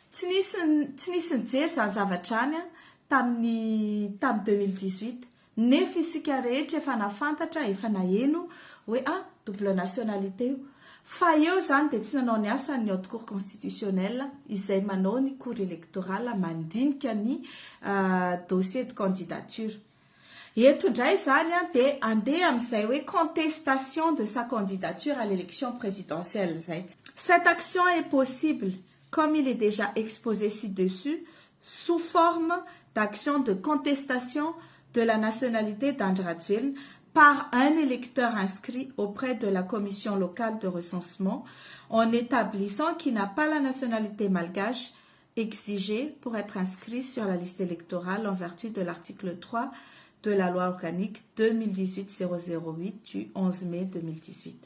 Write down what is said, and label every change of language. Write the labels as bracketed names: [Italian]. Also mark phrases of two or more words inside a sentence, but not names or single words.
[Malagasy] Tsy nisy nijery zany zavatra any tamin'ny 2018 nefa isika rehetra efa nafantatra efa naheno hoe [French] double nationalité [Malagasy] io fa eo zany dia tsy nanao ny asa ny [French] haute cour constitutionnelle [Malagasy] izay manao ny [French] cour électorale [Malagasy] mandinika ny [French] dossier de candidature. [Malagasy] Eto ndray zany dia andeha amin'izay hoe [French] contestation de sa candidature à l'élection présidentielle [Malagasy] zay. [French] Cette action est possible comme il est déjà exposé ci-dessus sous forme d'action de contestation de la nationalité d'Andradjuel par un électeur inscrit auprès de la commission locale de recensement en établissant qu'il n'a pas la nationalité malgache exigée pour être inscrit sur la liste électorale en vertu de l'article 3 de la loi organique 2018-008 du 11 mai 2018.